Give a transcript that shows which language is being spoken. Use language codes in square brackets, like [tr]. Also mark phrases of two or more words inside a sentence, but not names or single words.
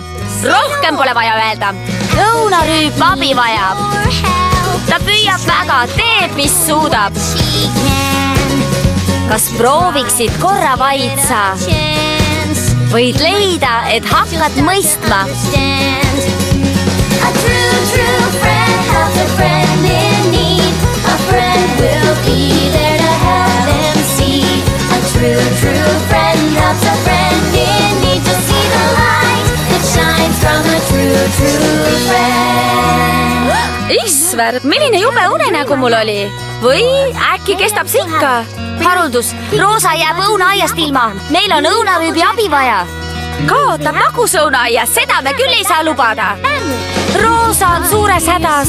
[et] Rohkem pole vaja öelda. Õunarüüp abi vajab. Ta püüab väga, teeb, mis suudab. Kas prooviksid korra vaid sa? Võid leida, et hakkad mõistma. [en] A true friend helps a friend in need. A friend will be there to help them see. A true friend helps a friend in need to see the light that shines from a true friend. [et] Isver, milline jube unenägu mul oli? Või äkki kestab see ikka? Haruldus, Roosa jääb õunaaiast ilma. Meil on õunarüübi abi vaja. Kaotab magusõunaaias, seda me küll ei saa lubada. Roosa on suures hädas.